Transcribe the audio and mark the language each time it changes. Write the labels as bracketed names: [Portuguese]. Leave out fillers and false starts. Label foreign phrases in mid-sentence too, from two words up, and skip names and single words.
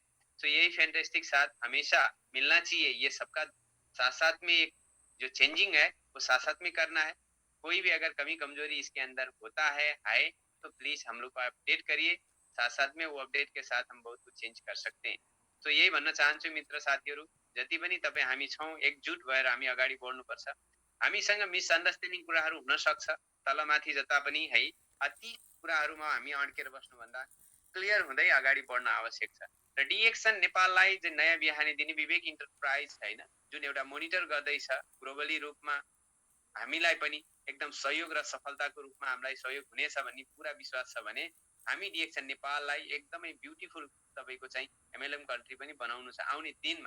[Hindi] सो यही फैंटास्टिक साथ हमेशा मिलना चाहिए। ये सबका साथ साथ में एक जो चेंजिंग है वो साथ साथ में करना है। कोई भी अगर कमी कमजोरी इसके अंदर होता है तो प्लीज हम लोग को अपडेट करिए, साथ साथ में वो अपडेट के साथ हम बहुत कुछ चेंज कर सकते हैं। [Nepali] तो यही भन्न चाहन्छु मित्र साथीहरू, जति पनि तपाईँ हामी छौँ एकजुट भएर हामी अगाडि बढ्नुपर्छ। हामीसँग मिसअन्डरस्ट्यान्डिङ कुराहरू हुन सक्छ, तलमाथि जता पनि है, अति कुराहरूमा हामी अड्केर बस्नुभन्दा क्लियर हुँदै अगाडि बढ्न आवश्यक छ। र डीएक्सन नेपाललाई चाहिँ नयाँ बिहानी दिने विवेक इन्टरप्राइज हैन, जुन एउटा मोनिटर गर्दैछ ग्लोबली रूपमा, हामीलाई पनि एकदम सहयोग र सफलताको रूपमा हामीलाई सहयोग हुनेछ भन्ने पूरा विश्वास छ भने हामी डीएक्सन नेपाललाई एकदमै ब्युटिफुल तपाईको चाहिँ [English] MLM country [Nepali] पनि बनाउनु छ आउने दिनमा।